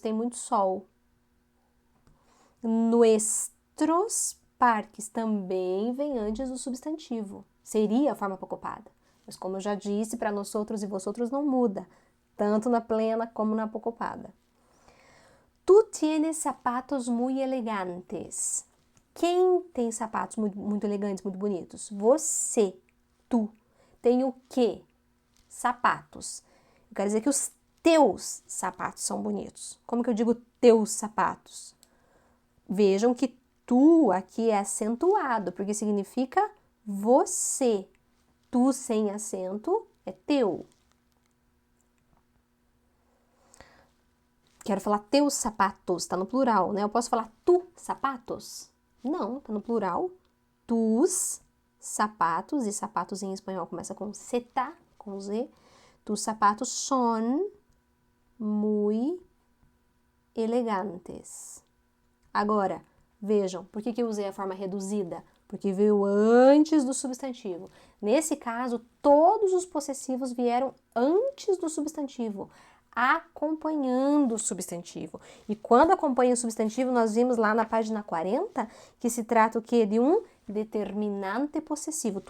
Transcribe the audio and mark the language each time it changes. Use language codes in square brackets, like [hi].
[pt] Tem muito sol. [es] Nuestros parques [pt] também vem antes do substantivo. Seria a forma apocopada. Mas como eu já disse, para nós outros e vosotros não muda. Tanto na plena como na apocopada. [es] Tu tienes zapatos muy elegantes. [pt] Quem tem sapatos muito elegantes, muito bonitos? Você, tu. Tem o quê? Sapatos. Eu quero dizer que os teus sapatos são bonitos. Como que eu digo teus sapatos? Vejam que tu aqui é acentuado, porque significa você. Tu sem acento é teu. Quero falar teus sapatos, tá no plural, né? Eu posso falar tu sapatos? Não, tá no plural. [es] Tus sapatos, [pt] e sapatos em espanhol começa com zeta, com Z. [es] Tus sapatos son muy elegantes. [pt] Agora, vejam, por que eu usei a forma reduzida? Porque veio antes do substantivo. Nesse caso, todos os possessivos vieram antes do substantivo, acompanhando o substantivo. E quando acompanha o substantivo, nós vimos lá na página 40 que se trata o quê? De um determinante possessivo.